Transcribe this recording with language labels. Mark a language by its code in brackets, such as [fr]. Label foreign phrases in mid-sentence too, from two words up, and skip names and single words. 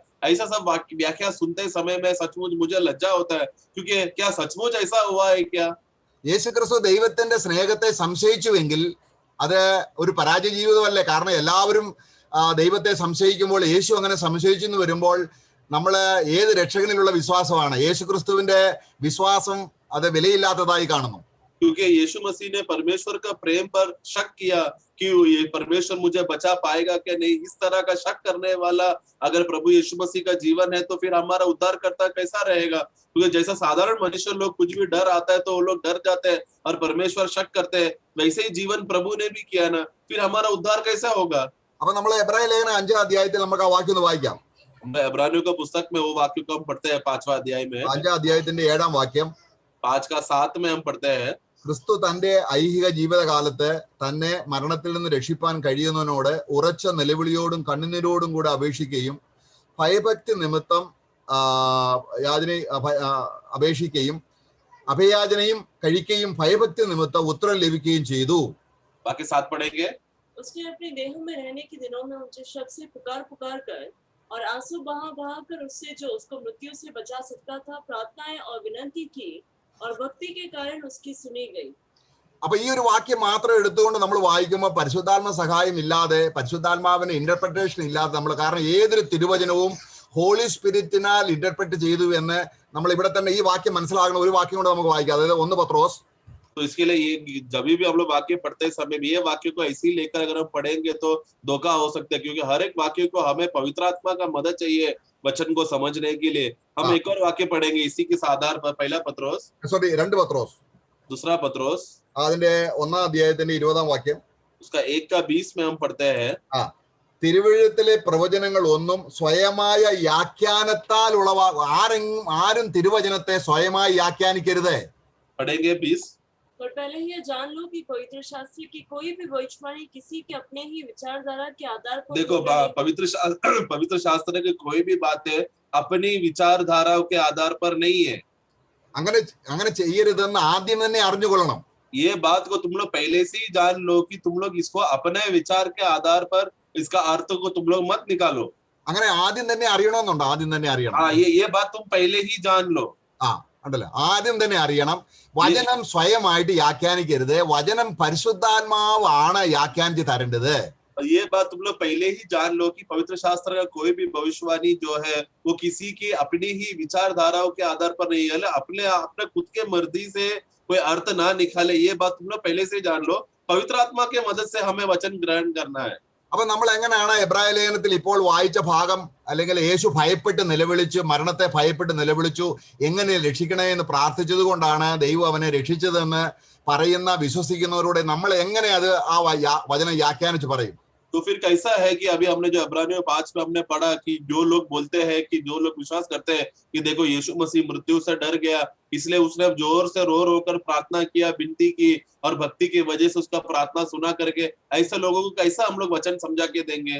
[hi] ऐसा सब व्याख्या सुनते समय में सचमुच मुझे लज्जा होता है, क्योंकि क्या सचमुच ऐसा हुआ है क्या? [ml] യേശുക്രിസ്തു ദൈവത്തിന്റെ സ്നേഹത്തെ സംശയിച്ചുവെങ്കിൽ അത് ഒരു പരാജയ ജീവിതമല്ലേ? കാരണം എല്ലാവരും ദൈവത്തെ സംശയിക്കുമ്പോൾ യേശു അങ്ങനെ സംശയിച്ചു എന്ന് വരുമ്പോൾ നമ്മള് ഏത് രക്ഷകനിലുള്ള വിശ്വാസമാണ്? യേശുക്രിസ്തുവിന്റെ വിശ്വാസം അത് വിലയില്ലാത്തതായി കാണുന്നു. [hi] क्योंकि यीशु मसीह ने परमेश्वर का प्रेम पर शक किया कि ये परमेश्वर मुझे बचा पाएगा क्या नहीं, इस तरह का शक करने वाला अगर प्रभु यीशु मसीह का जीवन है तो फिर हमारा उद्धारकर्ता कैसा रहेगा? क्योंकि जैसा साधारण मनुष्य लोग कुछ भी डर आता है तो वो लोग डर जाते हैं और परमेश्वर शक करते हैं, वैसे ही जीवन प्रभु ने भी किया ना, फिर हमारा उद्धार कैसा होगा? [ml] അപ്പൊ നമ്മൾ എബ്രായ ലേഖനം 5-ാം അധ്യായത്തിൽ നമുക്ക് ആ വാക്യം ഒന്ന് വായിക്കാം. [hi] इब्रानियों का पुस्तक में वो वाक्य को हम पढ़ते हैं 5वां अध्याय में, [ml] 5-ാം അധ്യായത്തിന്റെ 7-ാം വാക്യം. [hi] 5:7 में हम पढ़ते हैं, [ml] ക്രിസ്തു തന്റെ ഐഹിക ജീവിതകാലത്ത് തന്നെ മരണത്തിൽ നിന്ന് രക്ഷിപ്പാൻ കഴിയുന്നതിനോട് ഉറച്ച നിലവിളിയോടും കണ്ണുനീരോടും കൂടെ അപേക്ഷിക്കുകയും ഭയഭക്തി നിമിത്തം അപേക്ഷിക്കുകയും അഭയാചനയും കഴിക്കുകയും ഭയഭക്തി നിമിത്തം ഉത്തരം ലഭിക്കുകയും ചെയ്തു. [hi] बाकी 7 पढ़ेंगे। उसने अपने देहों में रहने के दिनों में ऊंचे शब्द से पुकार कर और आंसू बहा कर उससे जो उसको मृत्यु से बचा सकता था प्रार्थनाएं और विनती की और भक्ति के कारण उसकी सुनी गई. [ml] അപ്പൊ ഈ ഒരു വാക്യം മാത്രം എടുത്തുകൊണ്ട് നമ്മൾ വായിക്കുമ്പോൾ പരിശുദ്ധാത്മ സഹായം ഇല്ലാതെ, പരിശുദ്ധാത്മാവിന്റെ ഇന്റർപ്രിട്ടേഷൻ ഇല്ലാതെ നമ്മൾ, കാരണം ഏതൊരു തിരുവചനവും [en] Holy Spirit [ml] ഇന്റർപ്രറ്റ് ചെയ്തു എന്ന് നമ്മൾ ഇവിടെ തന്നെ ഈ വാക്യം മനസ്സിലാകണം. ഒരു വാക്യം കൊണ്ട് നമുക്ക് വായിക്കാം, അതായത് 1 പത്രോസ്. [hi] तो इसके लिए ये जब भी हम लोग वाक्य पढ़ते समय में ये वाक्य को ऐसे ही लेकर अगर हम पढ़ेंगे तो धोखा हो सकता है, क्योंकि हर एक वाक्य को हमें पवित्र आत्मा का मदद चाहिए वचन को समझने के लिए. हम एक और वाक्य पढ़ेंगे इसी के आधार पर, 2 पत्रोस, दूसरा पत्रोस [ml] അതിന്റെ 1-ാം അധ്യായത്തിന്റെ 20-ാം വാക്യം. [hi] उसका 1:20 में हम पढ़ते हैं, [ml] തിരുവഴുത്തിലെ പ്രവചനങ്ങൾ ഒന്നും സ്വയമായ വ്യാഖ്യാനത്താൽ ആരും തിരുവചനത്തെ സ്വയമായി വ്യാഖ്യാനിക്കരുത്. [hi] पढ़ेंगे 20. पर पहले ही जान लो कि पवित्र शास्त्र की कोई भी भविष्यवाणी किसी के अपने ही विचारधारा के आधार पर, देखो पवित्र शास्त्र की कोई भी बातें अपनी विचारधाराओं के आधार पर नहीं है. [ml] അങ്ങനെ ചെയ്യരുതെന്ന് ആദ്യം തന്നെ അറിഞ്ഞുകൊള്ളണം. [hi] ये बात को तुम लोग पहले से ही जान लो कि तुम लोग इसको अपने विचार के आधार पर इसका अर्थ को तुम लोग मत निकालो. [ml] അങ്ങനെ ആദ്യം തന്നെ അറിയണമെന്നുണ്ടോ? ആദ്യം തന്നെ അറിയണം. [hi] ये बात तुम पहले ही जान लो. [ml] ഉണ്ടല്ലോ, ആദ്യം തന്നെ അറിയണം. വചനം സ്വയമായിട്ട് വ്യാഖ്യാനിക്കരുത്. വചനം പരിശുദ്ധാത്മാവാണ് വ്യാഖ്യാനിച്ച് തരേണ്ടത്. [hi] ये बात तुम लोग पहले ही जान लो कि पवित्र शास्त्र का कोई भी भविष्यवाणी जो है वो किसी की अपनी ही विचारधाराओं के आधार पर नहीं है, अपने खुद के मर्जी से कोई अर्थ ना निकाले. ये बात तुम लोग पहले से जान लो. पवित्र आत्मा के मदद से हमें वचन ग्रहण करना है. [ml] അപ്പൊ നമ്മൾ എങ്ങനെയാണ് എബ്രായ ലേഖനത്തിൽ ഇപ്പോൾ വായിച്ച ഭാഗം, അല്ലെങ്കിൽ യേശു ഭയപ്പെട്ട് നിലവിളിച്ചു, മരണത്തെ ഭയപ്പെട്ട് നിലവിളിച്ചു, എങ്ങനെ രക്ഷിക്കണേ എന്ന് പ്രാർത്ഥിച്ചത് കൊണ്ടാണ് ദൈവം അവനെ രക്ഷിച്ചതെന്ന് പറയുന്ന വിശ്വസിക്കുന്നവരോട് നമ്മൾ എങ്ങനെ അത് ആ വചനം വ്യാഖ്യാനിച്ച് പറയും? [hi] तो फिर कैसा है कि अभी हमने जो इब्रानियों 5 में हमने पढ़ा कि जो लोग बोलते हैं कि जो लोग विश्वास करते हैं कि देखो यीशु मसीह मृत्यु से डर गया, इसलिए उसने अब जोर से रो रो कर प्रार्थना किया, विनती की और भक्ति की वजह से उसका प्रार्थना सुना करके, ऐसे लोगों को कैसा हम लोग वचन समझा के देंगे?